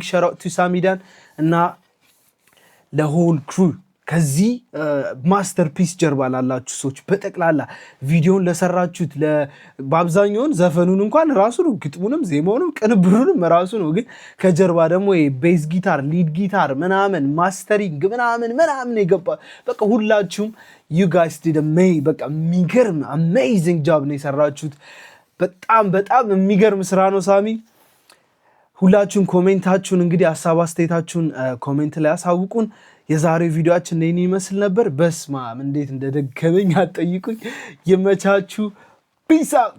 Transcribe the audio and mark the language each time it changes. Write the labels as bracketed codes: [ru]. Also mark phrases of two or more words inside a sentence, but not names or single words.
[en] shout out to [am] ሳሚዳን እና ለሆል ክሩ ከዚህ ማስተርፒስ ጀርባ ላላችሁ ሰዎች በጠቅላላ ቪዲዮን ለሰራችሁት በአብዛኛውን ዘፈኑን እንኳን ራሱ ነው፣ ግጥሙንም ዜማውንም ቅንብሩንም ራሱ ነው። ግን ከጀርባ ደግሞ [en] bass guitar፣ lead guitar [am] ምናምን ማስተሪንግ ምናምን የገባ በቃ ሁላችሁም [en] you guys did [am] በቃ የሚገርም [en] amazing job [am] ነው የሰራችሁት። በጣም የሚገርም ስራ ነው ሳሚ። ሁላችሁም ኮሜንታችሁን እንግዲህ ሐሳብ አስተያየታችሁን ኮሜንት ላይ አሳውቁን። የዛሬው ቪዲዮአችን እኔን ይመስል ነበር። በስማም እንዴት እንደደከመኝ አትጠይቁኝ። ይመቻችሁ። [en] peace out